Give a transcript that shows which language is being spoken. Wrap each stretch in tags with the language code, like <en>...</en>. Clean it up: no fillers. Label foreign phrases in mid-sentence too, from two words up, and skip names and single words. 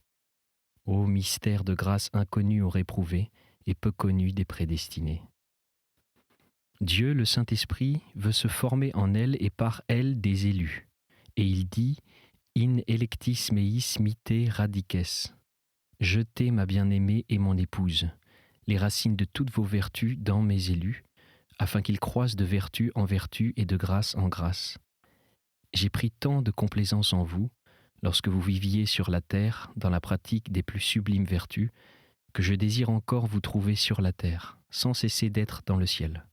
<fr>Ô mystère de grâce inconnu aux réprouvés et peu connu des prédestinés. Dieu, le Saint-Esprit, veut se former en elle et par elle des élus. Et il dit «</fr> <la>In electis meis mite radices</la> <fr>» « Jetez ma bien-aimée et mon épouse, les racines de toutes vos vertus dans mes élus, afin qu'ils croissent de vertu en vertu et de grâce en grâce. J'ai pris tant de complaisance en vous, lorsque vous viviez sur la terre dans la pratique des plus sublimes vertus, que je désire encore vous trouver sur la terre, sans cesser d'être dans le ciel.</fr>